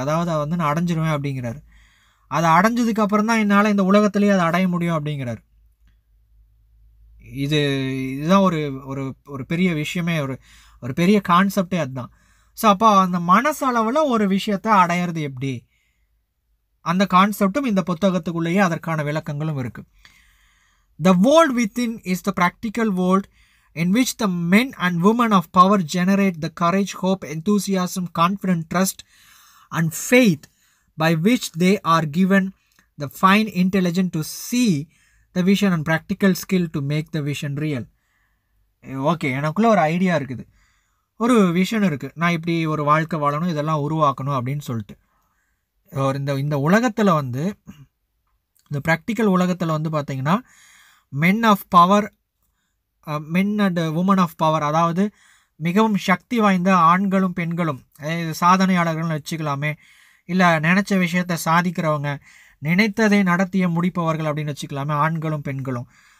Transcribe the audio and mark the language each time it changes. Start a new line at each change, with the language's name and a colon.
Tamil: அதாவது அதை வந்து நான் அடைஞ்சிருவேன் அப்படிங்கிறார். அதை அடைஞ்சதுக்கப்புறம் தான் என்னால் இந்த உலகத்துலேயே அதை அடைய முடியும் அப்படிங்கிறார். இதுதான் ஒரு ஒரு ஒரு பெரிய விஷயமே, ஒரு பெரிய கான்செப்டே அதுதான். ஸோ அப்போ அந்த மனசளவில் ஒரு விஷயத்தை அடையிறது எப்படி, அந்த கான்செப்டும் இந்த புத்தகத்துக்குள்ளேயே அதற்கான விளக்கங்களும் இருக்குது.
English: The world within is the practical world in which the men and women of power generate the courage, hope, enthusiasm, confidence, trust and faith by which they are given the fine intelligence to see the vision and practical skill to make the vision real.
Tamil: Okay, எனக்குள்ள ஒரு idea இருக்குது, ஒரு vision இருக்குது, நான் இப்படி ஒரு வாழ்க்கை வாழணும், இதெல்லாம் உருவாக்கணும் அப்படின்னு சொல்லிட்டு. இந்த உலகத்தில் வந்து இந்த ப்ராக்டிக்கல் உலகத்தில் வந்து பார்த்திங்கன்னா
English: men of power, men and women of power,
Tamil: அதாவது மிகவும் சக்தி வாய்ந்த ஆண்களும் பெண்களும், சாதனையாளர்கள்னு வச்சுக்கலாமே, இல்லை நினச்ச விஷயத்தை சாதிக்கிறவங்க, நினைத்ததை நடத்திய முடிப்பவர்கள் அப்படின்னு வச்சுக்கலாமே, ஆண்களும் பெண்களும்.